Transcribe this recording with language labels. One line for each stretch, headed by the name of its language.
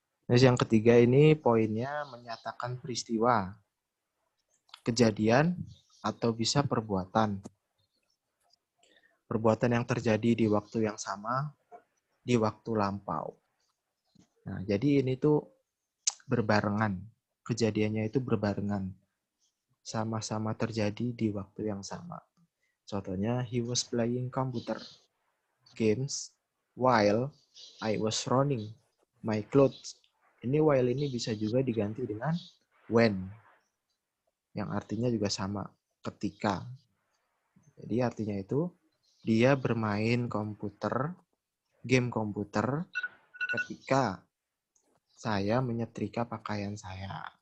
Indonesian: Terus yang ketiga ini poinnya menyatakan peristiwa, kejadian, atau bisa perbuatan. Perbuatan yang terjadi di waktu yang sama, di waktu lampau. Nah, jadi ini tuh berbarengan. Kejadiannya itu berbarengan. Sama-sama terjadi di waktu yang sama. Contohnya,
English: he was playing computer games while I was running my clothes.
Indonesian: Ini while ini bisa juga diganti dengan when. Yang artinya juga sama, ketika. Jadi artinya itu, dia bermain komputer, game komputer, ketika saya menyetrika pakaian saya.